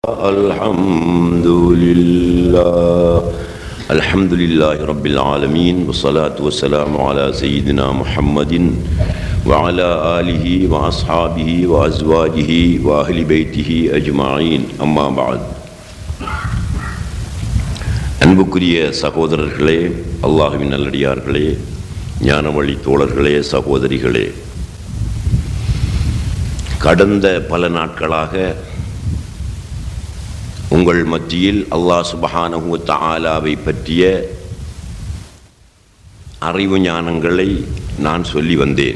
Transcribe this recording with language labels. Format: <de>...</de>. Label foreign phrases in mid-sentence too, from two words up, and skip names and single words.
<ar>الحمد لله رب العالمين والصلاة والسلام على سيدنا محمد وعلى آله وأصحابه وأزواجه وأهل بيته أجمعين أما بعد.</ar> <ta>அன்புக்குரிய சகோதரர்களே, அல்லாஹ்வின் நல்லடியார்களே, ஞானவழி தோழர்களே, சகோதரிகளே, கடந்த பல நாட்களாக உங்கள் மத்தியில் அல்லாஹ்</ta> <ar>سبحانه و تعالى</ar> <ta>பற்றிய அறிவு ஞானங்களை நான் சொல்லி வந்தேன்.</ta>